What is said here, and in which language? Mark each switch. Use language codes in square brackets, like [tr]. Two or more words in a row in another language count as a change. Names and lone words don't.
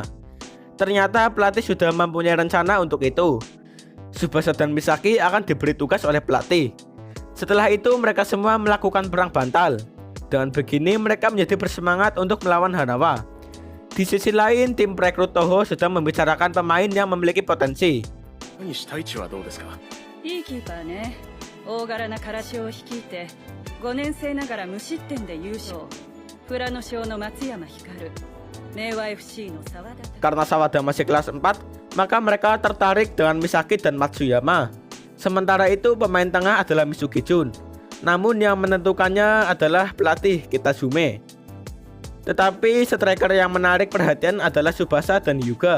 [id] Ternyata pelatih sudah mempunyai rencana untuk itu. Tsubasa dan Misaki akan diberi tugas oleh pelatih. Setelah itu mereka semua melakukan perang bantal. Dengan begini mereka menjadi bersemangat untuk melawan Hanawa. Di sisi lain, tim perekrut Toho sedang membicarakan pemain yang memiliki potensi. [ja] 西太一はどうですか。いいキーパーね。大柄なからしを率いて5年生ながら無失点で優勝。富良野小の松山光、明和 FC の沢田。 [id] Karena Sawada masih kelas 4, maka mereka tertarik dengan Misaki dan Matsuyama. Sementara itu pemain tengah adalah Misugi Jun. Namun yang menentukannya adalah pelatih Kitazume. Tetapi striker yang menarik perhatian adalah Tsubasa dan Hyuga.